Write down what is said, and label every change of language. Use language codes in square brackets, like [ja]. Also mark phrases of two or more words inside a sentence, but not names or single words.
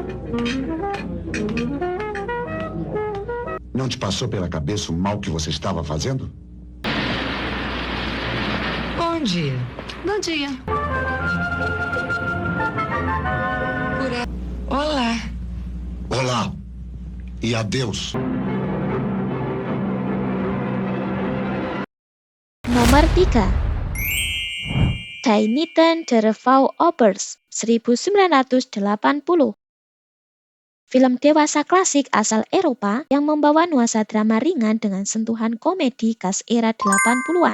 [pt] Não te passou pela cabeça o mal que você estava fazendo? Bom dia. Bom dia. Olá. Olá. E adeus. [id] Nomor 3. Dainiten der Vouwopers, 1980. Film dewasa klasik asal Eropa yang membawa nuansa drama ringan dengan sentuhan komedi khas era 80-an.